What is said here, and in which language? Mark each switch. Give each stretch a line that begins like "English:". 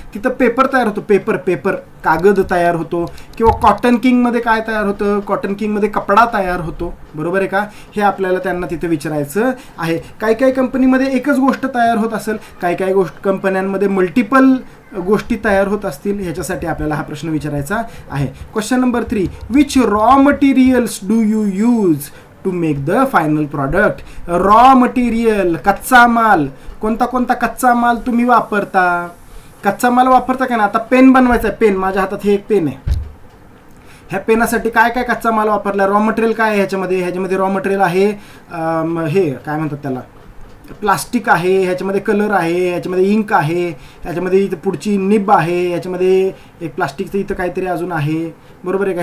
Marathi: तिथं पेपर तयार होतो, पेपर कागद तयार होतो. किंवा कॉटन किंगमध्ये काय तयार होतं? कॉटन किंगमध्ये कपडा तयार होतो, बरोबर आहे का? हे आपल्याला त्यांना तिथे विचारायचं आहे. काही कंपनीमध्ये एकच गोष्ट तयार होत असेल, काही कंपन्यांमध्ये मल्टिपल गोष्टी तयार होत असतील. ह्याच्यासाठी आपल्याला हा प्रश्न विचारायचा आहे.
English: Question number 3, which raw materials do you use to make the final product.
Marathi: Raw material, कच्चा माल. कोणता कच्चा माल तुम्ही वापरता? कच्चा माल वापरता का ना? आता पेन बनवायचा आहे, पेन माझ्या हातात हे एक पेन आहे. ह्या पेनासाठी काय कच्चा माल वापरला? रॉ मटेरियल काय आहे ह्याच्यामध्ये रॉ मटेरियल आहे, हे काय म्हणतात त्याला, प्लास्टिक आहे, ह्याच्यामध्ये कलर आहे, ह्याच्यामध्ये इंक आहे, ह्याच्यामध्ये इथं पुढची निब आहे, ह्याच्यामध्ये एक प्लास्टिकचं इथं काहीतरी अजून आहे, बरोबर आहे का?